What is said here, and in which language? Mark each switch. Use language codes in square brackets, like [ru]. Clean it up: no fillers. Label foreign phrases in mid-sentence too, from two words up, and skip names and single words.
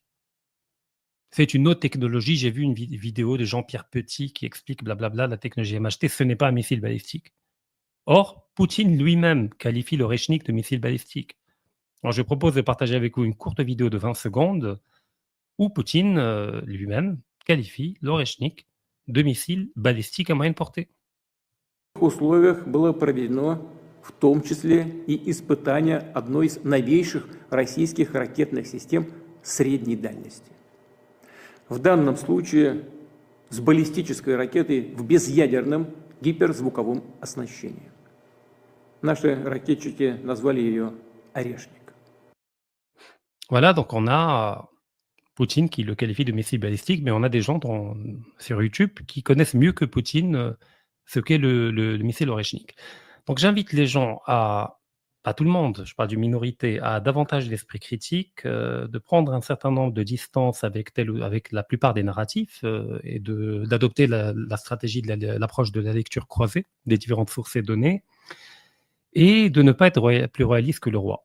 [fr] C'est une autre technologie. J'ai vu une vidéo de Jean-Pierre Petit qui explique blablabla la technologie MHT, ce n'est pas un missile balistique. Or, Poutine lui-même qualifie l'Oreshnik de missile balistique. Alors je propose de partager avec vous une courte vidéo de 20 secondes où Poutine lui-même qualifie l'Oreshnik de missile balistique à moyenne portée. [ru] Условиях было проведено в том числе и испытание одной из новейших российских ракетных систем средней дальности. В данном случае с баллистической ракетой в безъядерном гиперзвуковом оснащении. Наши ракетчики назвали ее «Орешник». [fr] Voilà, donc on a Poutine qui le qualifie de missile balistique, mais on a des gens sur YouTube qui connaissent mieux que Poutine ce qu'est le missile Oreshnik. Donc j'invite les gens pas tout le monde, je parle d'une minorité, à davantage d'esprit critique, de prendre un certain nombre de distances avec la plupart des narratifs et d'adopter la stratégie de l'approche de la lecture croisée des différentes sources et données, et de ne pas être plus royaliste que le roi.